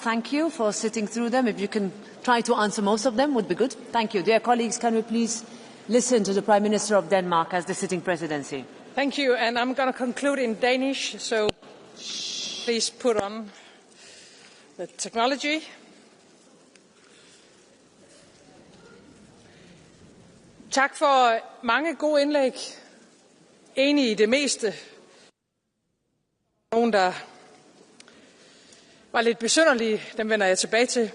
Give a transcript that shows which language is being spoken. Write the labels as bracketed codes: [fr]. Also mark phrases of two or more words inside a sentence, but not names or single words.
[en] Thank you for sitting through them. If you can try to answer most of them, would be good. Thank you. Dear colleagues, can we please listen to the Prime Minister of Denmark as the sitting presidency? Thank you, and I'm going to conclude in Danish, so please put on the technology. [da] Tak for mange gode indlæg. Enig i det meste. Nogen, der var lidt besynderlige, dem vender jeg tilbage til.